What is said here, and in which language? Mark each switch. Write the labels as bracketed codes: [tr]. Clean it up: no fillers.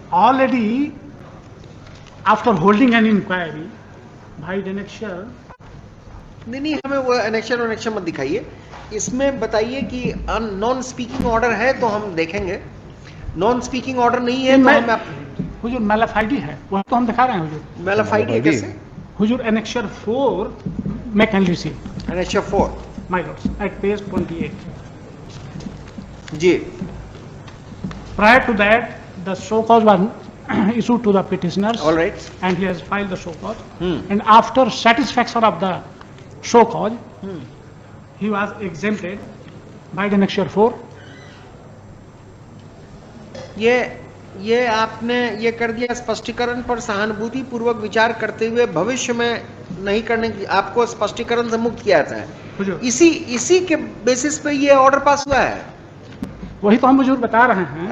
[en] already after holding an inquiry by annexure, [hi] नहीं, हमें वो एनेक्शन मत दिखाइए। इसमें बताइए कि नॉन स्पीकिंग ऑर्डर है तो हम देखेंगे, नॉन स्पीकिंग ऑर्डर नहीं है तो हम हुजूर मैलाफाइडी है, वो तो हम दिखा रहे हैं हुजूर। मैलाफाइड है कैसे? [en] हुजूर annexure 4 may can receive annexure 4 my lords at page 28. [hi] Ji. [en] Prior to that, the show cause was issued to the petitioners. All right. And he has filed the show cause. And after satisfaction of the show cause, he was exempted by the annexure 4. [hi] ये आपने ये कर दिया स्पष्टीकरण पर सहानुभूति पूर्वक विचार करते हुए भविष्य में नहीं करने की, आपको स्पष्टीकरण से मुक्त किया जाता है। इसी के बेसिस पे ये ऑर्डर पास हुआ है। वही तो हम हुजूर बता रहे हैं।